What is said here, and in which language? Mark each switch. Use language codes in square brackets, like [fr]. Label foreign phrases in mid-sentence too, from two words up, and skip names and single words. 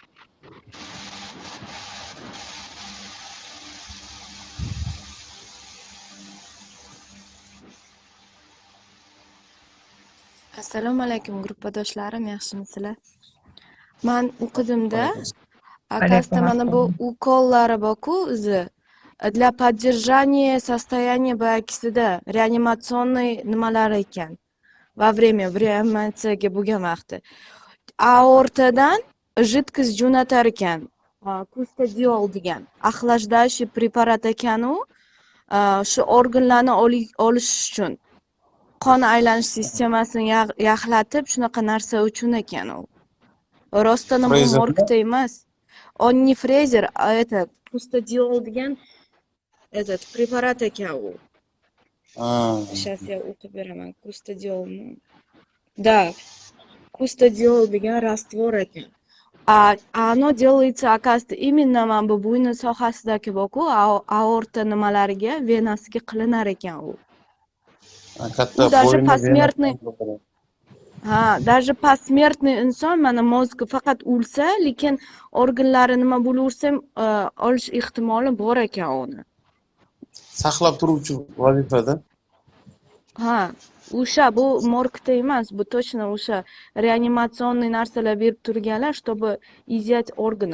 [uz] Assalomu alaykum gruppadoshlarim, yaxshimisizlar? Men o'qidimda, akasda mana bu ukollari bor-ku o'zi. [ru] Для поддержания состояния [uz] boyagisiда reanimatsionniy nimalar ekan. Va время reanimatsiyaga bo'lgan vaqti. Aortadan жидкость jo'natar ekan. Kustodiol degan охлаждающий preparat ekan u. Shu organlarni olish uchun. Qon aylanish sistemasini yaxlatib shunaqa narsa uchun ekan u. Rostdan bu morgda emas. [ru] Он не фрезер, а это кустодиол degan этот [uz] preparat ekan u. [ru] Сейчас я [uz] o'qib beraman. Kustodiolni. Да. Kustodiol degan раствор ekan. [ru] Оно делается, оказывается, именно [uz] mana bu bo'yni sohasidagi bor-ku, aorta nimalariga, venasiga qilinar ekan u. Katta [ru] даже посмертный даже посмертный [uz] inson mana mozgi faqat o'lsa, lekin organlari nima bo'laversa ham olish ehtimoli bor ekan uni. Saqlab turuvchi vazifada. Ha, o'sha bu morgda emas, bu точно o'sha reanimatsionniy narsalar berib turganlar, [ru] чтобы изъять органы.